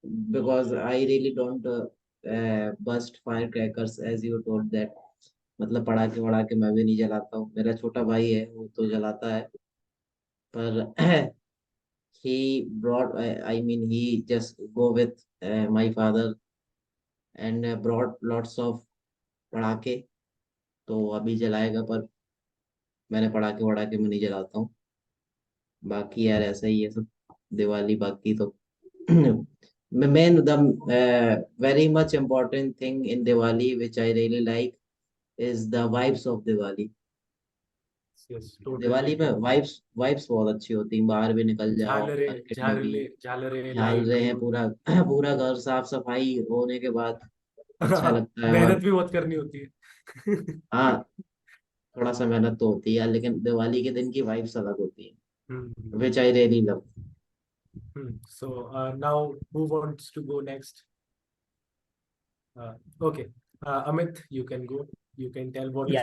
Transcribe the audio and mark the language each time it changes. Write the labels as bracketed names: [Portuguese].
[English] because I really don't burst firecrackers as you told that [Hindi] मतलब पटाखे वड़ाके मैं भी नहीं जलाता हूँ मेरा छोटा भाई है वो तो जलाता है पर [English] he brought I mean he just go with my father and brought lots of [Hindi] पटाखे तो अभी जलाएगा पर मैंने पटाखे वड़ाके में नहीं जलाता हूँ बाकी यार ऐसा ही है सब दिवाली बाकी तो [English] main the very much important thing in Diwali which I really like is the vibes of Diwali. yes totally [Hindi] Diwali में वाइब्स बहुत अच्छी होती हैं बाहर भी निकल जाओ मार्केट में भी झालरे झाल रहे हैं लाइटिंग पूरा पूरा घर साफ सफाई होने के बाद अच्छा लगता है मेहनत और भी बहुत करनी होती है हाँ थोड़ा सा मेहनत तो होती है लेकिन दिवाली के दिन की वाइब्स अलग होती है [English] which I really love so now who wants to go next okay Amit you can go you can tell what is your